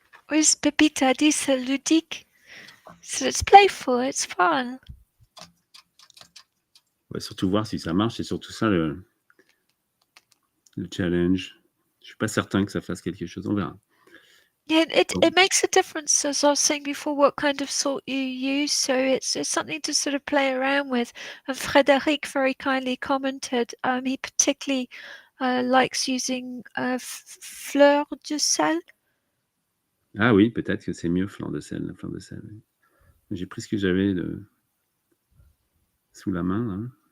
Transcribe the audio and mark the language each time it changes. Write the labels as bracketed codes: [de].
[fr] Oui, Pépite a dit c'est ludique. [en] So it's playful, it's fun. [fr] On va surtout voir si ça marche, c'est surtout ça le challenge. Je suis pas certain que ça fasse quelque chose, on verra. [en] Yeah, it makes a difference, as I was saying before, what kind of salt you use. So it's something to sort of play around with. And Frédéric very kindly commented he particularly likes using fleur de sel. [fr] Ah oui, peut-être que c'est mieux fleur de sel, fleur de sel. Oui. J'ai pris ce que j'avais sous la main. Là.